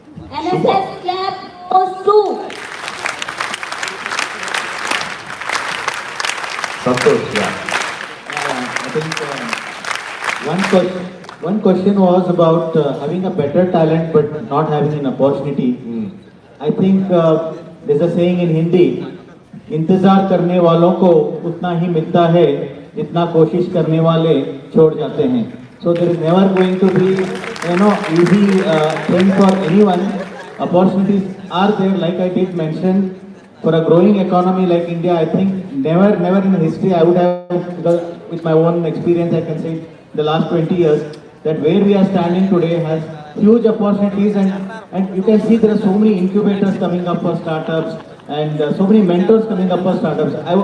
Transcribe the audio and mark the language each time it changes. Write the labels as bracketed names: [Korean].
[English] NSS clap goes to Santosh, yeah. I think one question was about having a better talent but not having an opportunity. I think there's a saying in Hindi, [Hindi] इंतजार करने वालों को उतना ही मिलता है जितना कोशिश करने वाले छोड़ जाते हैं. [English] So there is never going to be easy thing for anyone. Opportunities are there, like I did mention. For a growing economy like India, I think never in history I would have, with my own experience, I can say the last 20 years, that where we are standing today has huge opportunities, and you can see there are so many incubators coming up for startups and so many mentors coming up for startups.